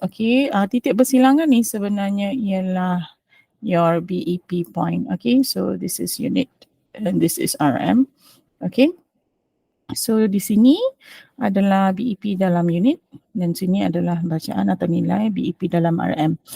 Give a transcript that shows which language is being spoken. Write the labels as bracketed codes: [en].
[ms] Okay, titik bersilangan ni sebenarnya ialah [en] your BEP point. Okay, so this is unit and this is RM. [ms] Okay, so di sini adalah BEP dalam unit dan sini adalah bacaan atau nilai BEP dalam RM.